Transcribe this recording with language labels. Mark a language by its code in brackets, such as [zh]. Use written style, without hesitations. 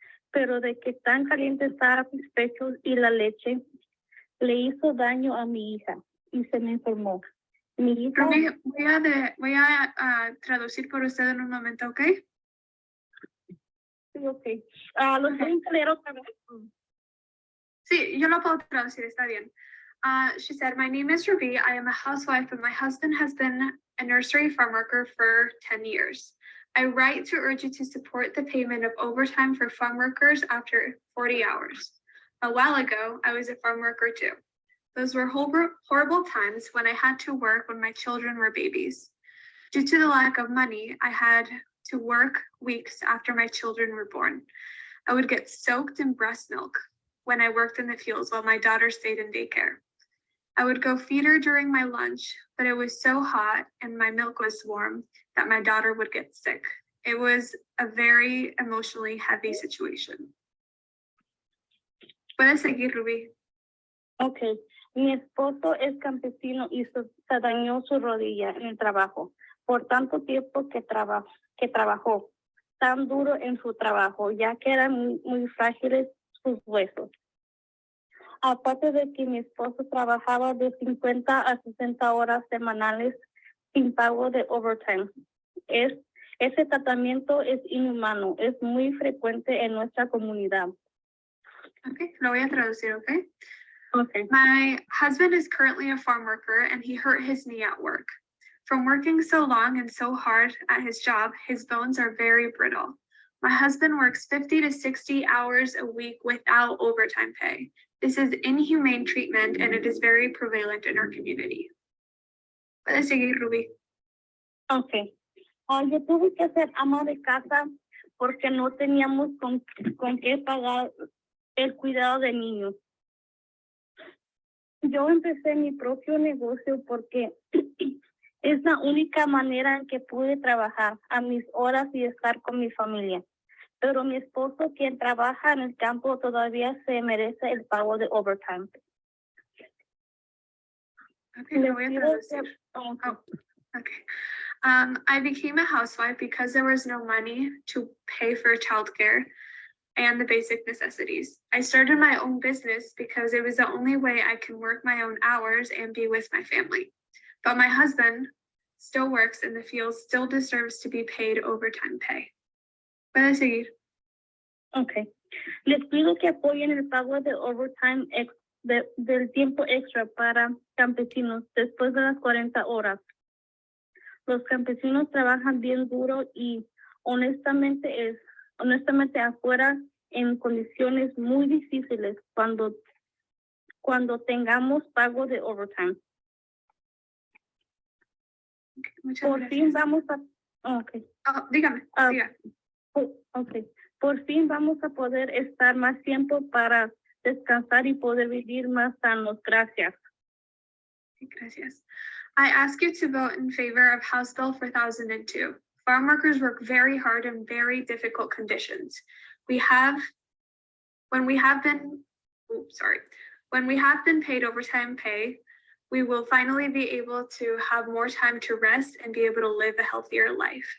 [es] Pero de que tan caliente estaba mis pechos y la leche le hizo daño a mi hija y se me enfermó. Mi hija... Voy a traducir por usted en un momento, ¿ok? Sí, ok. ¿Lo pueden leer otra vez? Sí, yo lo puedo traducir, está bien. [en] She said, my name is Ruby. I am a housewife, and my husband has been a nursery farm worker for 10 years. I write to urge you to support the payment of overtime for farm workers after 40 hours. A while ago, I was a farm worker too. Those were horrible times when I had to work when my children were babies. Due to the lack of money, I had to work weeks after my children were born. I would get soaked in breast milk when I worked in the fields while my daughter stayed in daycare. I would go feed her during my lunch, but it was so hot and my milk was warm that my daughter would get sick. It was a very emotionally heavy situation. [es] Puedes seguir, Ruby. Ok. Mi esposo es campesino y se dañó su rodilla en el trabajo por tanto tiempo que trabajó tan duro en su trabajo, ya que eran muy frágiles sus huesos. Aparte de que mi esposo trabajaba de 50 a 60 horas semanales sin pago de overtime. Ese tratamiento es inhumano, es muy frecuente en nuestra comunidad. Okay, lo voy a traducir, okay? Okay. [en] My husband is currently a farm worker and he hurt his knee at work. From working so long and so hard at his job, his bones are very brittle. My husband works 50 to 60 hours a week without overtime pay. This is inhumane treatment and it is very prevalent in our community. [es] Puedes seguir, Ruby. Okay. Yo tuve que ser ama de casa porque no teníamos con qué pagar el cuidado de niños. Yo empecé mi propio negocio porque es la única manera en que pude trabajar a mis horas y estar con mi familia. Pero mi esposo, quien trabaja en el campo, todavía se merece el pago de overtime. Okay, lo voy a traducir. Oh, okay. [en] I became a housewife because there was no money to pay for childcare and the basic necessities. I started my own business because it was the only way I can work my own hours and be with my family. But my husband still works in the fields, still deserves to be paid overtime pay. [es] Puedes seguir. Okay. Les pido que apoyen el pago de overtime del tiempo extra para campesinos después de las 40 horas. Los campesinos trabajan bien duro y honestamente afuera en condiciones muy difíciles cuando tengamos pago de overtime. Muchas Por gracias. fin vamos a... Okay. Dígame. Diga. Okay. Por fin vamos a poder estar más tiempo para descansar y poder vivir más sanos. Gracias. Gracias. [en] I ask you to vote in favor of House Bill 4002. Farm workers work very hard in very difficult conditions. When we have been paid overtime pay, we will finally be able to have more time to rest and be able to live a healthier life.